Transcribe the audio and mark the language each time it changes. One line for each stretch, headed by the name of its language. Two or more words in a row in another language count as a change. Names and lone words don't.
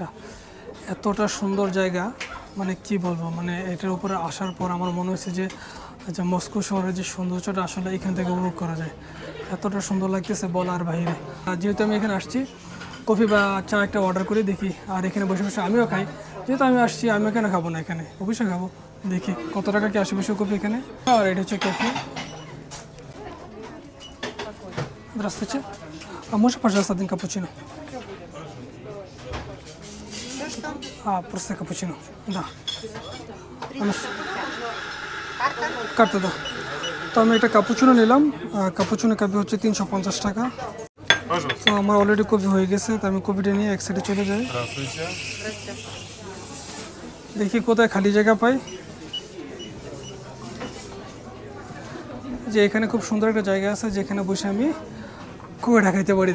Bangla: এতটা সুন্দর জায়গা, মানে কি বলবো, মানে এটার উপরে আসার পর আমার মনে হয়েছে যে আচ্ছা মস্কো শহরের যে সৌন্দর্যটা আসলে এখান থেকে উপভোগ করা যায়। এতটা সুন্দর লাগতেছে বলার বাইরে। যেহেতু আমি এখানে আসছি কফি বা চা একটা অর্ডার করে দেখি, আর এখানে বসে বসে আমিও খাই। যেহেতু আমি আসছি আমি কেন খাবো না, এখানে অবশ্যই খাবো। দেখি কত টাকা কি আশেপাশে কফি এখানে। আর এটা হচ্ছে কফি।
Russian: Здравствуйте. А можно, пожалуйста, один капучино? Просто капучино. Да. Карта, да.
Bangla: তো আমি একটা কাপুচিনো নিলাম। কাপুচিনো কফি হচ্ছে 350 টাকা। তো আমার অলরেডি কফি হয়ে গেছে, তো আমি কফিটা নিয়ে এক সাইডে চলে যাই। দেখি কোথায় খালি জায়গা পাই। যে এখানে খুব সুন্দর একটা জায়গা আছে যেখানে বসে আমি কফিটা খাইতে পারি।